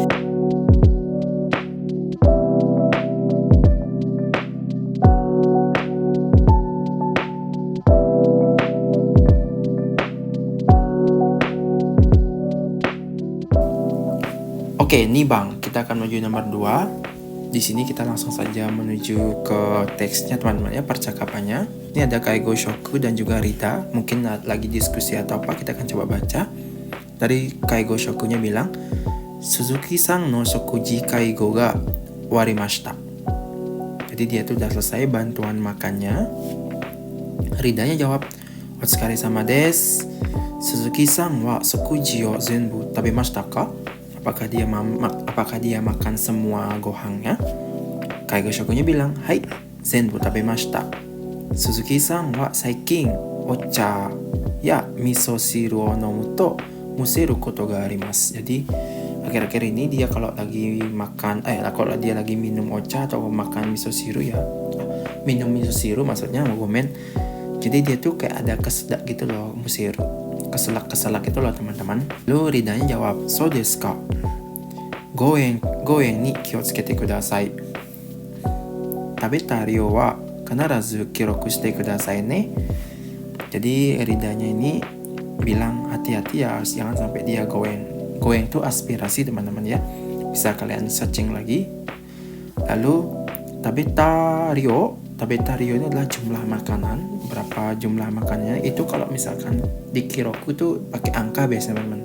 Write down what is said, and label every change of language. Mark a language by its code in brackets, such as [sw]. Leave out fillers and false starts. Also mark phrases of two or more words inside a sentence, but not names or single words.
[id] Oke, nih Bang, kita akan menuju nomor 2. Di sini kita langsung saja menuju ke teksnya teman-teman ya, percakapannya. Ini ada [ja] 介護職 [id] dan juga Rita. Mungkin lagi diskusi atau apa, kita akan coba baca. Dari Kaigo Shokunya bilang, [ja] 鈴木さんの食事介護が割りました. [id] Jadi dia tuh udah selesai bantuan makannya. Ridanya jawab, [ja] お疲れ様です. 鈴木さんは食事を全部食べましたか? [id] Apakah dia makan semua gohangnya? Kaigo Shokunya bilang, Hai, [ja] 全部食べました. 鈴木さんは最近お茶や味噌汁を飲むとむせることがあります. [id] Jadi akhir-akhir ini dia kalau lagi makan, kalau dia lagi minum ocha atau makan [ja] 味噌汁 [id] ya, minum [ja] 味噌汁 [id] maksudnya gomen. Jadi dia tuh kayak ada kesedak gitu loh, museru, keselak itu loh teman-teman. Lalu Ridanya jawab, [ja] そうですか?誤嚥に気をつけてください. 食べた量は必ず記録してくださいね. [id] Jadi Ridanya ini bilang hati-hati ya, jangan sampai dia goeng. Goeng itu aspirasi teman-teman ya. Bisa kalian searching lagi. Lalu [ja] 食べた量 [id] ini adalah jumlah makanan. Berapa jumlah makanannya itu kalau misalkan di kiroku tuh pakai angka biasanya teman-teman.